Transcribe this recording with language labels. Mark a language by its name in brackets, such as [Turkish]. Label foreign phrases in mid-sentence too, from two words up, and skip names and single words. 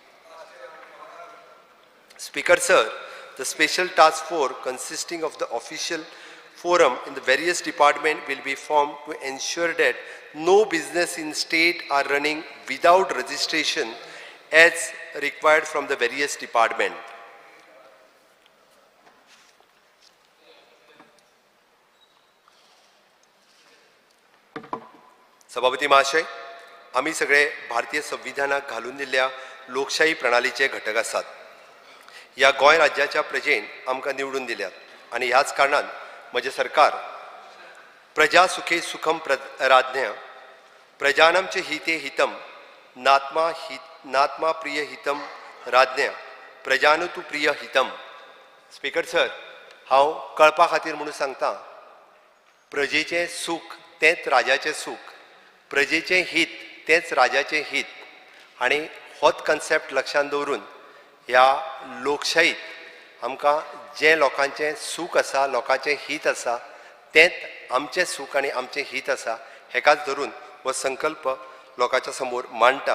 [English] Speaker sir, the special task force consisting of the official forum in the various departments will be formed to ensure that no business in state are running without registration as required from the various departments. [Konkani] सभापती महाशय, आम्ही सगळे भारतीय संविधानात घालून दिल्ल्या लोकशाही प्रणालीचे घटक आसात. या गोंय राज्याच्या प्रजेन आमकां निवडून दिल्यात आणि ह्याच कारणान म्हजे सरकार [Sanskrit] प्रजा सुखे सुखम राज्ञ प्रजानां च हिते हितम नात्मा प्रिय हितम [Konkani] राज्ञ प्रजानु तु प्रिय हितम. [English] Speaker sir, [Konkani] हांव कळपा खातीर म्हणून सांगता, प्रजेचें सूख तेंच राजाचें सूख, प्रजेचें हित तेंच राजाचें हित आणि होच कन्सेप्ट लक्षांत दवरून ह्या लोकशाहीत आमकां जे लोकांचें सूख आसा, लोकांचें हित आसा, तेंच आमचें सूख आनी आमचें हित आसा, हेकाच धरून हो संकल्प लोकांच्या समोर मांडटा.